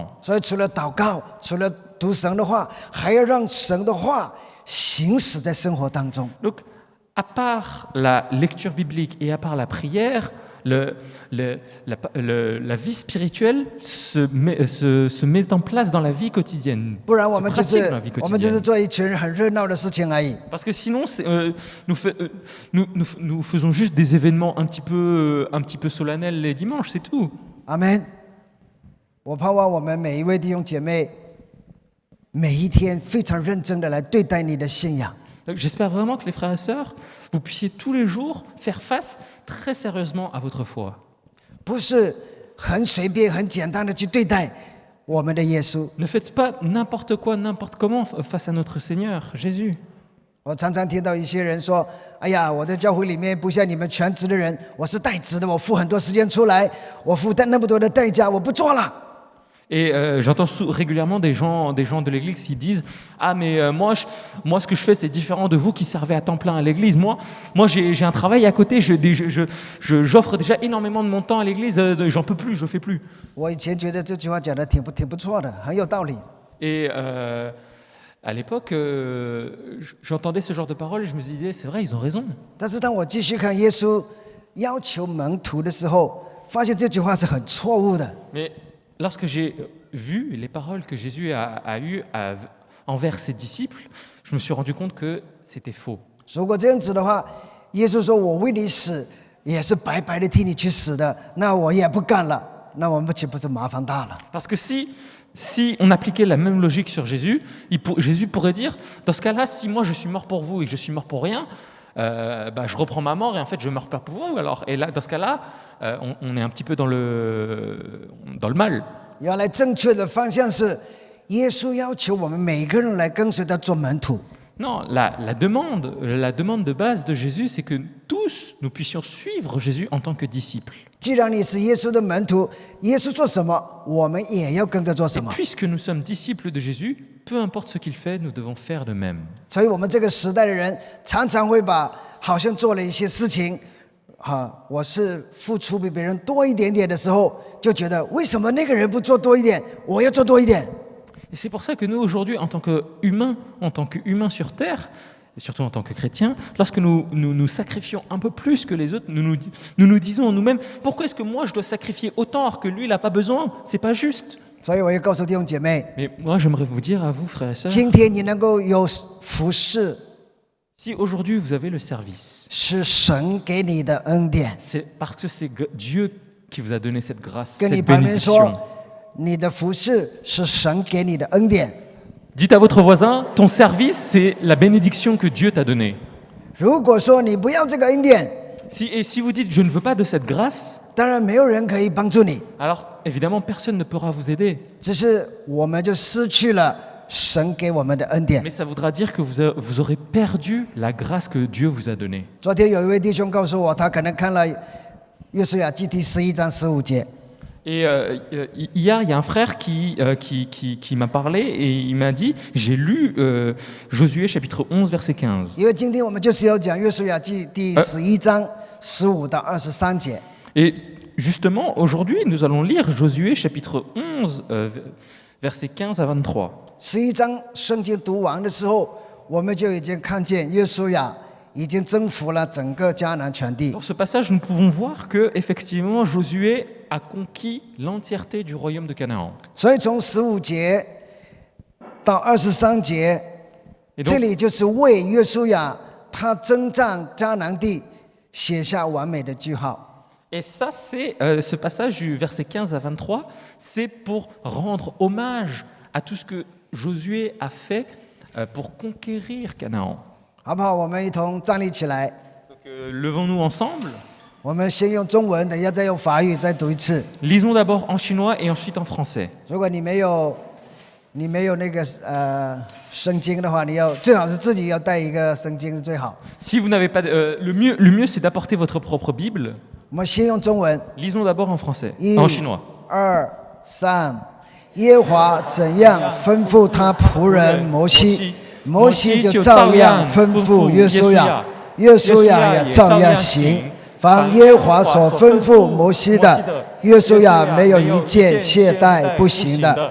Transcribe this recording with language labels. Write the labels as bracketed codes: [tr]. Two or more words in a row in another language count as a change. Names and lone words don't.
[zh] 所以，除了祷告，除了读神的话，还要让神的话行使在生活当中。 [fr] Donc, à part la lecture biblique et à part la prière, la vie spirituelle se met en place dans la vie quotidienne. [zh] 不然，我 [fr] Se [zh] 们就 [fr] pratique [zh] 是 [fr] dans la vie [zh] 我们就是 [fr] quotidienne. [zh] 做一群很热闹的事情而已。 [fr] Parce que sinon, nous faisons juste des événements un petit peu solennels les dimanches, c'est tout. [zh] 阿门。我盼望我们每一位弟兄姐妹，每一天非常认真的来对待你的信仰。 [fr] Donc, j'espère vraiment que les frères et sœurs, vous puissiez tous les jours faire face très sérieusement à votre foi. [zh] 不是很随便、很简单的去对待我们的耶稣。 [fr] Ne faites pas n'importe quoi, n'importe comment face à notre Seigneur, Jésus. [zh] 我常常听到一些人说：“哎呀，我在教会里面不像你们全职的人，我是代职的，我付很多时间出来，我付那么多的代价，我不做了。” [fr] Et j'entends régulièrement des gens de l'église qui disent ah mais moi ce que je fais c'est différent de vous qui servez à temps plein à l'église. Moi j'ai un travail à côté, j'offre déjà énormément de mon temps à l'église, j'en peux plus, je fais plus. [zh] 我以前觉得这句话讲的挺不错的，很有道理。 [fr] Et à l'époque j'entendais ce genre de paroles et je me disais c'est vrai, ils ont raison. [zh] 但是当我继续看耶稣要求门徒的时候，发现这句话是很错误的。 [fr] Mais lorsque j'ai vu les paroles que Jésus a eues envers ses disciples, je me suis rendu compte que c'était faux. [zh] 如果这样子的话，耶稣说我为你死，也是白白的替你去死的，那我也不干了，那我们岂不是麻烦大了？ [fr] Parce que si on appliquait la même logique sur Jésus, Jésus pourrait dire, dans ce cas-là, si moi je suis mort pour vous et que je suis mort pour rien, je reprends ma mort et en fait je meurs pas pour vous. Alors, et là, dans ce cas-là, on est un petit peu dans le mal. [zh] 原来正确的方向是，耶稣要求我们每个人来跟随他做门徒。 [fr] Non, la demande de base de Jésus, c'est que tous nous puissions suivre Jésus en tant que disciples. [zh] 既然你是耶稣的门徒，耶稣做什么，我们也要跟着做什么。 [fr] Puisque nous sommes disciples de Jésus, peu importe ce qu'il fait, nous devons faire de même. [zh] 所以我们这个时代的人常常会把好像做了一些事情，我是付出比别人多一点点的时候，就觉得为什么那个人不做多一点，我要做多一点。 [fr] Et c'est pour ça que nous, aujourd'hui, en tant qu'humains sur Terre, et surtout en tant que chrétiens, lorsque nous sacrifions un peu plus que les autres, nous nous disons en nous-mêmes, pourquoi est-ce que moi je dois sacrifier autant alors que lui, il n'a pas besoin? C'est pas juste. [zh] 所以我要告诉弟兄姐妹， [fr] Mais moi, j'aimerais vous dire à vous, frères et sœurs, [zh] 今天你能够有服侍， [fr] si aujourd'hui vous avez le service, [zh] 是神给你的恩典。 [fr] c'est parce que c'est Dieu qui vous a donné cette grâce, [zh] 跟你 [fr] cette [zh] 旁边 [fr] bénédiction. [zh] 说，你的服侍是神给你的恩典。 [fr] Dites à votre voisin, ton service, c'est la bénédiction que Dieu t'a donnée. [zh] 如果说你不要这个恩典， [fr] Et si vous dites, je ne veux pas de cette grâce, [zh] 当然没有人可以帮助你， [fr] alors évidemment, personne ne pourra vous aider. [zh] 只是我们就失去了神给我们的恩典。 [fr] Mais ça voudra dire que vous aurez perdu la grâce que Dieu vous a donnée. [zh] 昨天有一位弟兄告诉我，他可能看了约书亚记第11章15节。 [fr] Et hier, il y a un frère qui m'a parlé et il m'a dit, j'ai lu Josué chapitre 11, verset 15. [zh] 因为今天我们就是要讲约书亚记第11章15到23节。 [fr] Et justement, aujourd'hui, nous allons lire Josué chapitre 11, versets 15 à 23. [zh] 11 章圣经读完的时候，我们就已经看见约书亚已经征服了整个迦南全地。 [fr] Dans ce passage, nous pouvons voir que effectivement Josué a conquis l'entièreté du royaume de Canaan. [zh] 所以从15节到23节， [fr] Et [zh] 这 [fr] donc, [zh] 里就是为约书亚他征战迦南地写下完美的句号。 [fr] et ça, c'est ce passage du verset 15 à 23, c'est pour rendre hommage à tout ce que Josué a fait pour conquérir Canaan. [zh] 好不好？我们一同站立起来。 [fr] Donc, levons-nous ensemble. [zh] 我们先用中文，等一下再用法语再读一次。 [fr] Lisons d'abord en chinois et ensuite en français. [zh] 如果你没有那个圣经的话，最好是自己要带一个圣经是最好。 [fr] Si vous n'avez pas, le mieux, c'est d'apporter votre propre Bible. [zh] 我们先用中文， [fr] Lisons d'abord en français, [zh] 1、 [fr] en chinois. [zh] 2、3，耶和华怎样吩咐他仆人摩西，摩西就照样吩咐约书亚，约书亚也照样行。凡耶和华所吩咐摩西的，约书亚没有一件懈怠不行的。